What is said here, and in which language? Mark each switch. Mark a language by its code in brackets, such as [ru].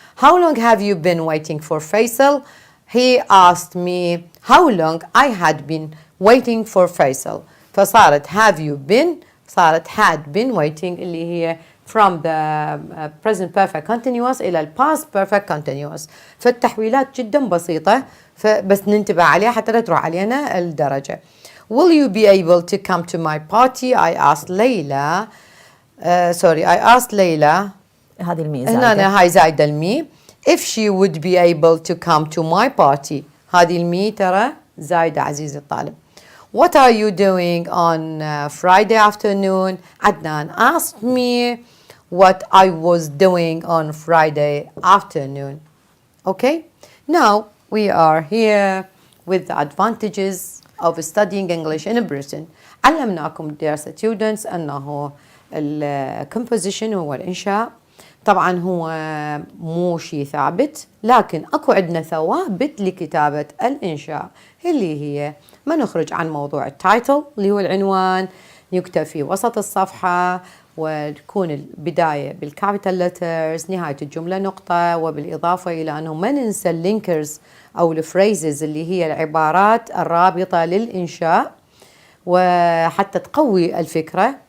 [en] How long have you been waiting for Faisal? He asked me how long I had been waiting for Faisal. [ar] فصارت [en] have you been [ar] صارت [en] had been waiting [ar] اللي هي [en] from the present perfect continuous [ar] إلى ال [en] past perfect continuous. [ar] فالتحويلات جدا بسيطة فبس ننتبه عليها حتى لا تروح علينا الدرجة. [en] Will you be able to come to my party? I asked Layla. I asked Layla. [ar] هذه المي هنا هاي زايدة المي. [en] If she would be able to come to my party. [ar] هذه المي ترى زايدة عزيزي الطالب. [en] What are you doing on Friday afternoon? Adnan asked me what I was doing on Friday afternoon. Okay? Now we are here with the advantages of studying English in Britain. [ar] علمناكم [en] dear students [ar] أنه الcomposition هو الإنشاء. طبعا هو مو شيء ثابت لكن اكو عندنا ثوابت لكتابة الإنشاء اللي هي ما نخرج عن موضوع التايتل اللي هو العنوان يكتب في وسط الصفحة وتكون البداية بالكابيتال لترز نهاية الجملة نقطة وبالإضافة إلى أنه ما ننسى اللينكرز أو الفريزز اللي هي العبارات الرابطة للإنشاء وحتى تقوي الفكرة.